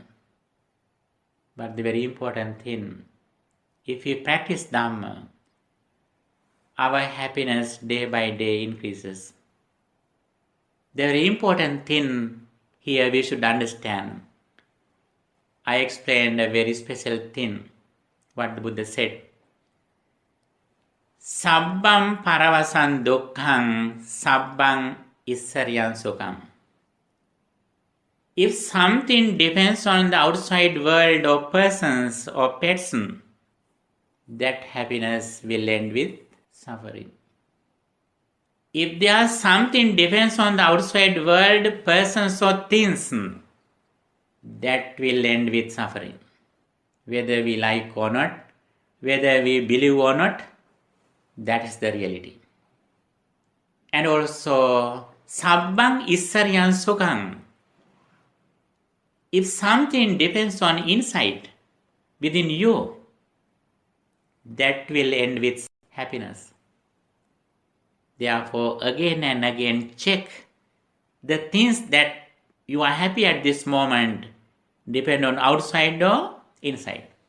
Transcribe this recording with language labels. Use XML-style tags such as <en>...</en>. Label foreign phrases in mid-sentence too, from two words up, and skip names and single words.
<en>But the very important thing, if we practice Dhamma, our happiness day by day increases. The very important thing here we should understand. I explained a very special thing, what the Buddha said.</en> <pi>Sabbam paravasan dukkhang, sabbang issaryan sukham.</pi> <en>If something depends on the outside world or persons or pets, that happiness will end with suffering. If there's something depends on the outside world, persons or things, that will end with suffering. Whether we like or not, whether we believe or not, that is the reality. And also,</en> <pi>sabbang issaryan sukham.</pi> <en>If something depends on insight within you, that will end with happiness. Therefore, again and again check the things that you are happy at this moment depend on outside or inside.</en>